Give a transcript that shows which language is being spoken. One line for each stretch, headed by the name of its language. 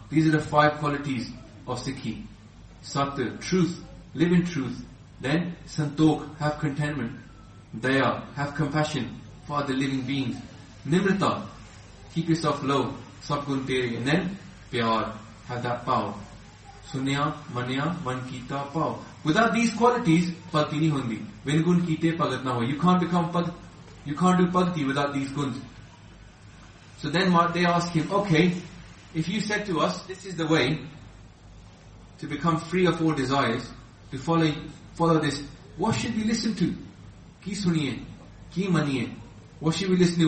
English: These are the five qualities of Sikhi. Sat, truth. Live in truth. Then, Santokh, have contentment. Daya, have compassion for the living beings. Nimrata, keep yourself low.
Punjabi: Sab gun tere.
English: And then, pyar, have that pav.
Punjabi: Sunya, manya, man kita pav.
English: Without these qualities,
Punjabi: ਭਗਤੀ ਨੀ ਹੁੰਦੀ. Vin gun kite pagat na ho.
English: You can't become bhakti. You can't do bhakti without these guns. So then they ask him, okay, if you said to us, this is the way to become free of all desires, to follow this, what should we listen to?
Punjabi: Ki suniye? Ki maniye?
English: What should we listen to?